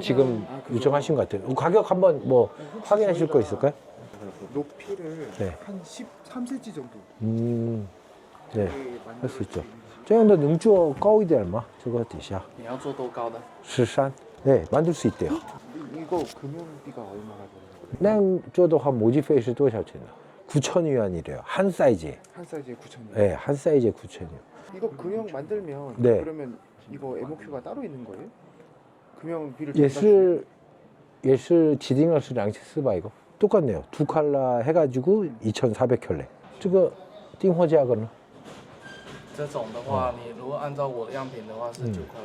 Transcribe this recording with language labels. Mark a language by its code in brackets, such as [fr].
[ko] 지금 요청하신 것 같아요. 가격 한번 뭐 확인하실 거 있을까요? 높이를 네. 한 13cm 정도. 네, 할 수 있죠. [zh] 这样的能做高一点吗？这个底下你要做多高的？ [ko] 13. 네, 만들 수 있대요. 이거 금융비가 얼마나 되는 거예요? [zh] 那样做的话，模具费是多少钱呢？ [ko] 9,000위안이래요. 한 사이즈에. 한 사이즈에 9,000원. 네, 한 사이즈에 9,000위안. 이거 금형 만들면 네. 그러면 이거 MOQ가 따로 있는 거예요? 금형비를 [zh] 也是也是指定是2千4百 이거. [ko] 똑같네요. 두 칼라 해가지고 2,400켤레. [zh] 这个订货价格呢? 这种的话，你如果按照我的样品的话是9.5。